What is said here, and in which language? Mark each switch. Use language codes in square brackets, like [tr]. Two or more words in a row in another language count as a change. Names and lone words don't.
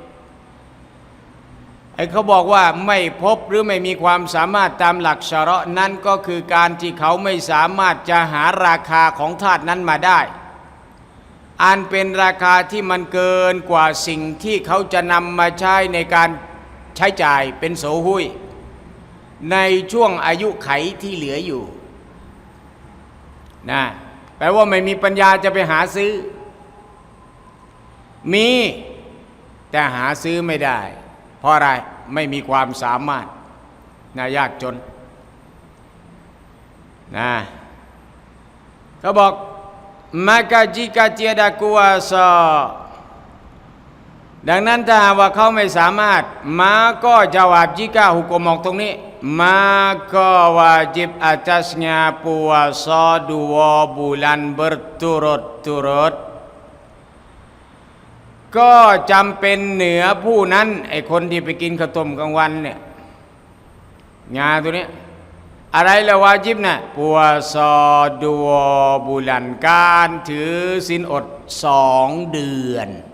[th] เขาบอกว่าไม่พบหรือไม่มีความสามารถตามหลักชะเราะห์นั้นก็คือการที่เขาไม่สามารถจะหาราคาของธาตุนั้นมาได้อันเป็นราคาที่มันเกินกว่าสิ่งที่เขาจะนำมาใช้ในการใช้จ่ายเป็นโสหุยในช่วงอายุไขที่เหลืออยู่นะแปลว่าไม่มีปัญญาจะไปหาซื้อ มีแต่หาซื้อไม่ได้เพราะอะไรไม่มีความสามารถนะยากจนนะเขาบอก [ms] maka jika tiada kuasa [th] ดังนั้นถ้าว่าเขาไม่สามารถมาก็จาวบ jika หุกมออกตรงนี้ [ms] maka wajib atasnya puasa 2 bulan berturut-turut [th] ก็จำเป็นเหนือผู้นั้นไอ้คนที่ไปกินข้าวต้มกลางวันเนี่ยงาตัวนี้อะไรละวาจิบนะ [ms] puasa 2 bulan [th] การถือศีลอด2 เดือน